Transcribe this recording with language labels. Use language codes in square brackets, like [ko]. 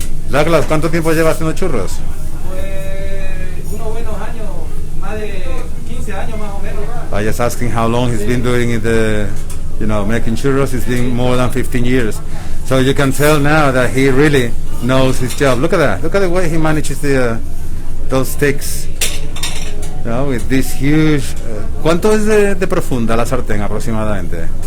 [es] Douglas, ¿cuánto tiempo llevas haciendo churros? Pues unos buenos años, más de 15 años más o menos. [en] I just asking how long he's been doing it, making churros. It's been more than 15 years. So you can tell now that he really knows his job. Look at that. Look at the way he manages those sticks. With this huge... [es] ¿Cuánto es de profunda la sartén aproximadamente?